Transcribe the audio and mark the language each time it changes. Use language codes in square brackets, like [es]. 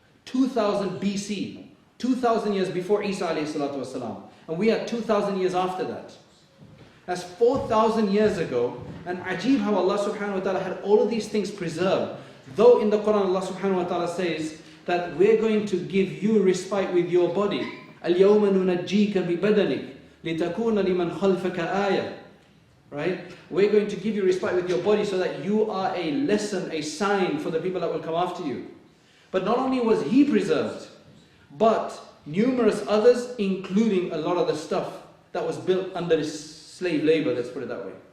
[en] 2000 BC. 2,000 years before Isa alayhi salatu wasalam. And we are 2,000 years after that. That's 4,000 years ago. And ajib how Allah subhanahu wa ta'ala had all of these things preserved. Though in the Quran Allah subhanahu wa ta'ala says that we're going to give you respite with your body. [ar] اليوم ننجيك ببدنك لتكون لمن خلفك آية. [en] Right? We're going to give you respite with your body so that you are a lesson, a sign for the people that will come after you. But not only was he preserved, but numerous others, including a lot of the stuff that was built under this slave labor, let's put it that way.